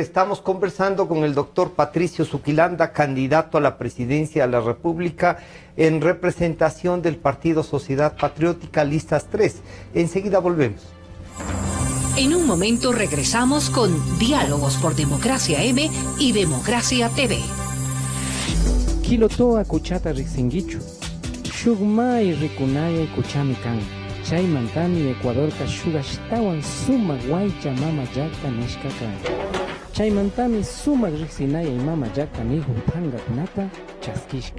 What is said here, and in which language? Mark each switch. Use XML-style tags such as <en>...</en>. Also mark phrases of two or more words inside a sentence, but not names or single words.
<es>Estamos conversando con el doctor Patricio Zuquilanda, candidato a la presidencia de la República en representación del Partido Sociedad Patriótica, listas 3. Enseguida volvemos. En un momento regresamos con Diálogos por Democracia M y Democracia TV.</es> <qu>Kilotoa kuchata riksingichu. Shugmai rikunaya kuchami kan. Chay mantami Ecuador ka shugashtawan sumak waycha mama llakta nishka kan. Chay mantami sumak riksinaya mama llakta nihu pangakunata chaskishka.</qu>